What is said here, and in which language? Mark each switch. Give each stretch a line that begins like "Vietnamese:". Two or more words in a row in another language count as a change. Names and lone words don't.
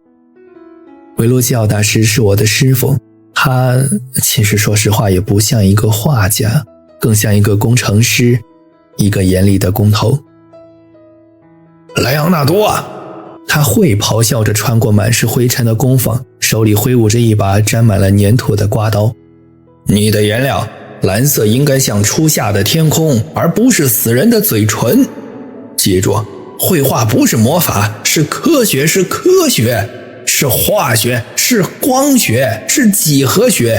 Chinese: 韋羅基奧大師是我的師傅，他其實說實話也不像一個畫家，更像一個工程師，一個嚴厲的工頭。萊昂納多啊！他會咆哮着穿過滿是灰塵的工坊，手裡揮舞着一把沾滿了粘土的刮刀。你的颜料，藍色應該像初夏的天空，而不是死人的嘴唇。記住，繪畫不是魔法，是科學，是科学，是化學，是光學，是几何學。